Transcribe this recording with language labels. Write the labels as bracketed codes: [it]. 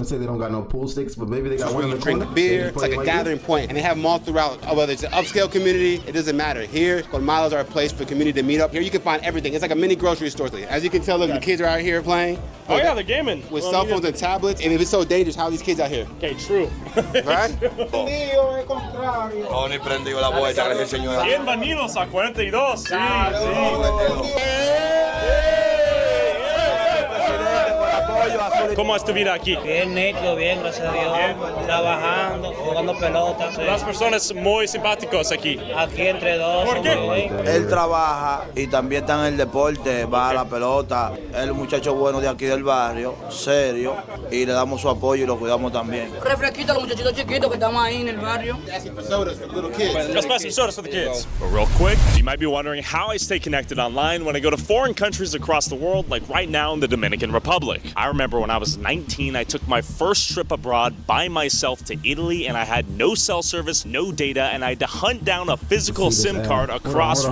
[en] gonna say they don't got no pool sticks, but maybe they got one in the Drink corner. beer. They It's like a play gathering point, and they have them all throughout. Whether it's an upscale community, it doesn't matter. Here, colmados are a place for the community to meet up. Here, you can find everything. It's like a mini grocery store. As you can tell, look, the kids are out here playing. Oh yeah, they're gaming. With cell phones and tablets. And if it's so dangerous, how are these kids out here? Okay, true. Right? [es] Tony prendió la vuelta, gracias señora. Bienvenidos a 42. Sí, sí. ¿Cómo es tu vida aquí? Bien nítido, bien, gracias a Dios. Trabajando, jugando pelota. Sí. Las personas muy simpáticos aquí. Aquí entre dos. ¿Por qué? Él trabaja y también está en el deporte, va a la pelota. Él es un muchacho bueno de aquí del barrio, serio, y le damos su apoyo y lo cuidamos también. Refresquito a los muchachitos chiquitos que estamos ahí en el barrio. [en] Just buy some sodas for the kids. But real quick, you might be wondering how I stay connected online when I go to foreign countries across the world, like right now in the Dominican Republic. I remember when I was 19, I took my first trip abroad by myself to Italy, and I had no cell service, no data, and I had to hunt down a physical SIM card across